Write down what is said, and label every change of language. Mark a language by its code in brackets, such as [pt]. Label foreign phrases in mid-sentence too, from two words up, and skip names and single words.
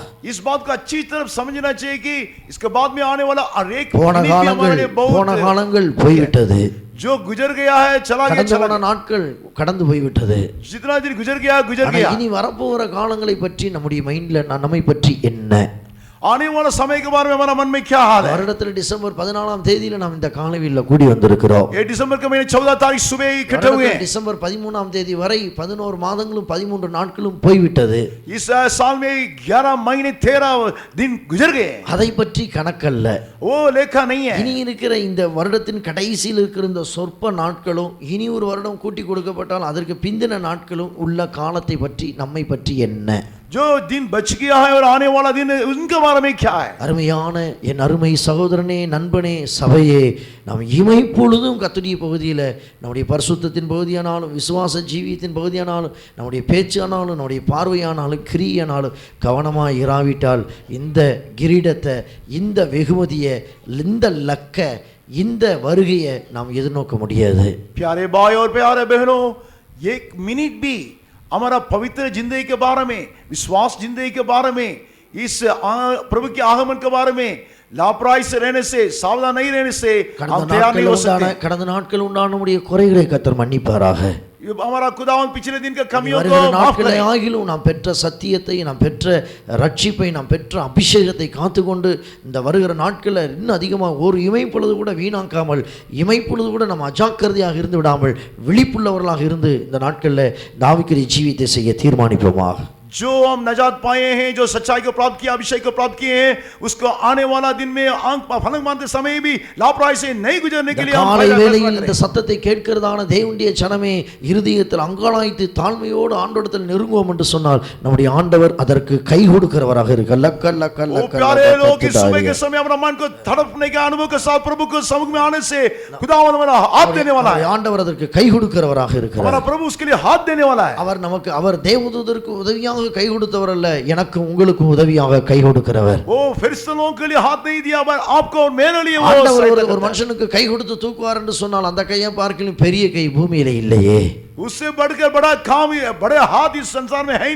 [hi] इस बात को अच्छी तरफ समझना चाहिए कि इसके बाद में आने वाला हर एक [ta] போன காலங்கள் போய்விட்டது. [hi] जो गुजर गया है चला गया. [ta] நாட்கள் கடந்து போய்விட்டது. [hi] जितना दिन गुजर गया. [ta] இனி வரப்போகிற காலங்களை பற்றி நம்முடைய மைண்ட்ல நம்மை பற்றி என்ன, [hi] आने वाला समय के बारे में हमारा मन में क्या हाल है. [ta] வருடத்தில் டிசம்பர் 14ஆம் தேதியில நாம் இந்த காலையில கூடி வந்திருக்கிறோம். [hi] ये दिसंबर के महीने 14 तारीख सुबह इकट्ठे हुए हैं. [ta] டிசம்பர் 13ஆம் தேதி வரை 11 மாதங்களும் 13 நாட்களும் போய்விட்டது. [hi] इस साल में 11 महीने 13 दिन गुजर गए. [ta] அதை பற்றி கணக்கல்ல, [hi] वो लेखा नहीं है. [ta] இனி இருக்கிற இந்த வருடத்தின் கடைசியில் இருக்கிற இந்த சொற்ப நாட்களும் இனி ஒரு வருடம் கூட்டி கொடுக்கப்பட்டால் அதற்கு பிந்தின நாட்களும் உள்ள காலத்தை பற்றி நம்மை பற்றி என்ன, [hi] जो दिन बच गया है और आने वाला दिन उनके बारे में क्या है. [ta] அருமையான என் அருமை சகோதரனே, நண்பனே, சபையே, நாம் இமைப்பொழுதும் கர்த்தருடைய பகுதியில் நம்முடைய பரிசுத்தத்தின் பகுதியானாலும் விசுவாச ஜீவியத்தின் பகுதியானாலும் நம்முடைய பேச்சானாலும் நம்முடைய பார்வையானாலும் கிரியானாலும் கவனமாக இராவிட்டால் இந்த கிரீடத்தை, இந்த வெகுமதியை, இந்த லக்க, இந்த வருகையை நாம் எதிர்நோக்க முடியாது. [hi] प्यारे भाई और प्यारे बहनों, एक मिनट भी हमारा पवित्र जिंदगी के बारे में, विश्वास जिंदगी के बारे में, इस प्रभु के आगमन के बारे में लापरवाही से रहने से, सावधान नहीं रहने से हम तैयार नहीं हो सकते। [ta] கடந்த நாட்கள் உண்டான நம்முடைய குறைகளை கர்த்தர் மன்னிப்பாராக. [hi] ये हमारा खुदावन पिछले दिन के कमियों को [ta] வருகிற [hi] माफ [ta] நாட்களை [hi] करे। [ta] ஆகிலும் நாம் பெற்ற சத்தியத்தை, நாம் பெற்ற ரட்சிப்பை, நாம் பெற்ற அபிஷேகத்தை காத்துக்கொண்டு இந்த வருகிற நாட்களில் இன்னும் அதிகமாக ஒரு இமைப்பொழுது கூட வீணாக்காமல், இமைப்பொழுது கூட நம்ம அஜாக்கிரதையாக இருந்து விடாமல் விழிப்புள்ளவர்களாக இருந்து இந்த நாட்களில் ஆவிக்குரிய ஜீவியத்தை செய்ய தீர்மானிப்போமாக. [hi] जो हम नजात पाए हैं, जो सच्चाई को प्राप्त किया, अभिषेक को प्राप्त किए हैं, उसको आने वाला दिन में फलक मानते समय भी लापरवाही से नहीं गुजरने के लिए हम [ta] காலை வேளையில் இந்த சத்தத்தை கேட்கிறதான தேவனுடைய ஜனமே இருதயத்தில் அங்கலாய்த்து தாழ்மையோடு ஆண்டவரிடத்தில் நெருங்குவோம் என்று சொன்னால் நம்முடைய ஆண்டவர் அதற்கு கை கொடுக்கிறவராக இருக்கிறார். [hi] प्यारे लोग, इस सुबह के समय अपना मन को तड़पने के अनुभव के साथ प्रभु को सम्मुख में आने से खुदावंद हमारा हाथ देने वाला है. [ta] ஆண்டவர் அதற்கு கை கொடுக்கிறவராக இருக்கிறார். [hi] हमारा प्रभु उसके लिए हाथ देने वाला है. [ta] அவர் நமக்கு, அவர் தேவதூதருக்கு உதவியாக கை கொடுத்தவர் அல்ல, எனக்கு உங்களுக்கு உதவியாக கை கொடுக்கிறவர். [hi] वो फरिश्तों के लिए हाथ नहीं दिया, पर आपको और मेरे लिए वो [ta] ஆண்டவர் ஒரு மனுஷனுக்கு கை கொடுத்து தூக்குவார் என்று சொன்னால் அந்த கையை பார்க்கலாம் பெரிய கை பூமியில இல்லையே. [hi] उससे बढ़कर बड़ा काम, बड़े हाथ इस संसार में है ही नहीं.